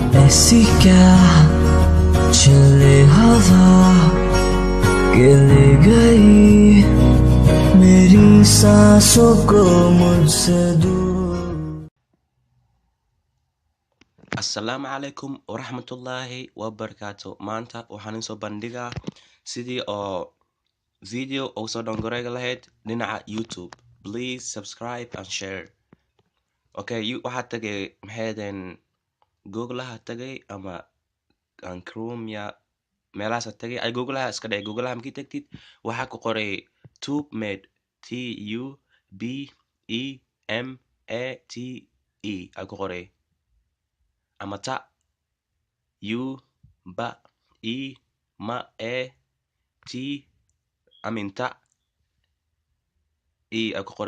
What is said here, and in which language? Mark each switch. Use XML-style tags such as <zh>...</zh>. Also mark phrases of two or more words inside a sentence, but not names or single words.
<hi>ऐसी क्या चले हवा के ले गई मेरी सांसों को मुझसे दूर.</hi> <ar>السلام عليكم ورحمة الله وبركاته.</ar> <so>Maanta waxaan soo bandhigaa sidii oo video ugu soo downgrade lahayd dhinaca YouTube.</so> <en>Please subscribe and share.</en> <so>Okay, waxaad tagay maxaydeen Google-ha tagay ama Chrome ya meelahaas tagay ay Google-ha iska dhigay. Google-ha markii tagtid waxaa ku qoray TubeMate TUBEMATE ay ku qoray ama ta u ba i ma e t aminta i ay ku</so>